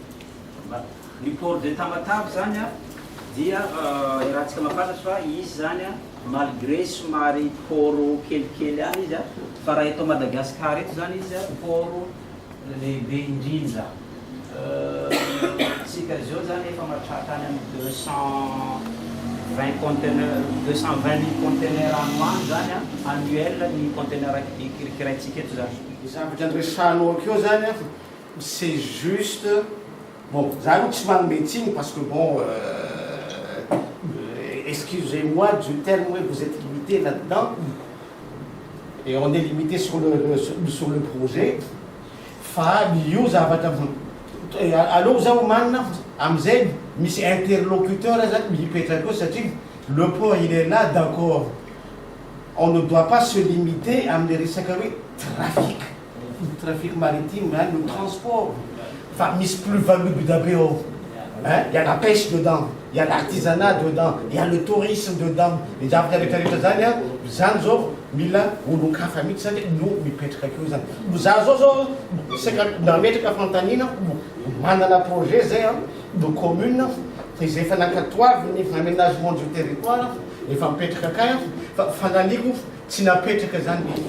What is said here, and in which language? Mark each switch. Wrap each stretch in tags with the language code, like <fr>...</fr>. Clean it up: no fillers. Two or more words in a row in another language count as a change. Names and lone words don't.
<mg>Ny</mg> <fr>port de Tamatave</fr> <mg>zany dia rahantsika mahafantatra fa izy zany malgré somary port kelikely any izy fa raha eto Madagasikara eto zany izy port lehibe indrindra. Tsika zao zany efa mahatratra any amin'ny 220 000 conteneurs anoany zany annuel ny conteneur ikiraitsika eto zany. Zavatra andresanao akeo zany</mg> <fr>c'est juste bon</fr> <mg>zany tsy manome tsiny</mg> <fr>parce que bon excusez-moi du terme où vous êtes limité là-dedans et on est limité sur le projet.</fr> <mg>Fa io zavatra alors zao manna amizay misy interlocuteur zany mipetraka akeo satria</mg> <fr>le port il est là d'accord. On ne doit pas se limiter</fr> <mg>amin'ny resaka hoe</mg> <fr>trafic maritime, hein, le transport.</fr> <mg>Enfin, misy plus-value be ao. Hein?</mg> <fr>Il y a la pêche dedans, il y a l'artisanat dedans, il y a le tourisme dedans.</fr> <mg>Les zavatra rehetrarehetra zany zany zao mila olon-kafa mihitsy zany no mipetraka akeo zany. Za zao saka nametraka fantanina manana projet zay de commune izay efa nankatoavy ny</mg> <fr>aménagement du territoire</fr> <mg>efa mipetraka akay fa fananiko tsy napetraka zany.</mg>